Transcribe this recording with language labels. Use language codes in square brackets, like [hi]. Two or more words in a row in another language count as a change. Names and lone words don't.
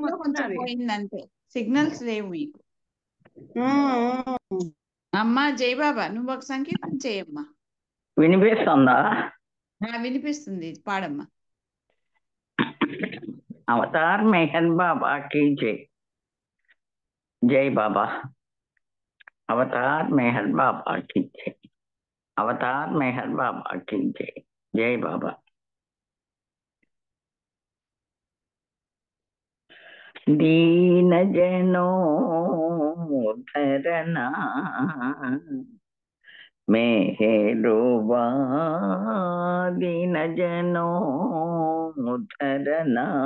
[te] చివరిలో కొంచెం వస్తున్నది. పోయింది అంతే. సిగ్నల్స్ లేవు మీకు. అమ్మా జై బాబా, నువ్వు ఒక సంకీర్తన చేయమ్మా. వినిపిస్తుందా? వినిపిస్తుంది, పాడమ్మా. [hi] అవతార్ మెహర్ బాబా की जय. जय बाबा. अवतार मेहर बाबा की जय. अवतार मेहर बाबा की जय. जय बाबा. दीन जनों धरना मेहरुबा दीन जनों धरना